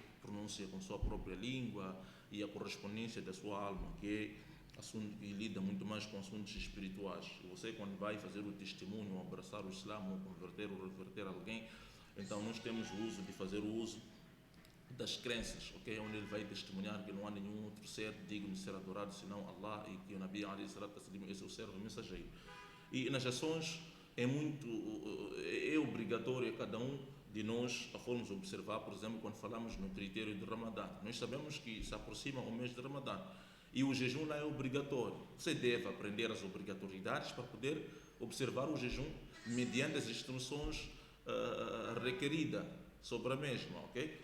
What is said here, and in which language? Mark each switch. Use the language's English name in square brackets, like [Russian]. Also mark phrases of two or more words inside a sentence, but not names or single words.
[Portuguese] Pronúncia com sua própria língua e a correspondência da sua alma, que é assunto que lida muito mais com assuntos espirituais. E você, quando vai fazer o testemunho, ou abraçar o Islã, ou converter ou reverter alguém, então nós temos o uso de fazer o uso das crenças, ok? Onde ele vai testemunhar que não há nenhum outro ser digno de ser adorado senão Allah, e que o [Arabic] نبي عليه الصلاة التسليم [Portuguese] é seu servo mensageiro. E nas ações é obrigatório a cada um de nós a formos observar, por exemplo, quando falamos no critério de Ramadã. Nós sabemos que se aproxima o mês de Ramadã e o jejum lá é obrigatório. Você deve aprender as obrigatoriedades para poder observar o jejum mediante as instruções requeridas sobre a mesma, ok?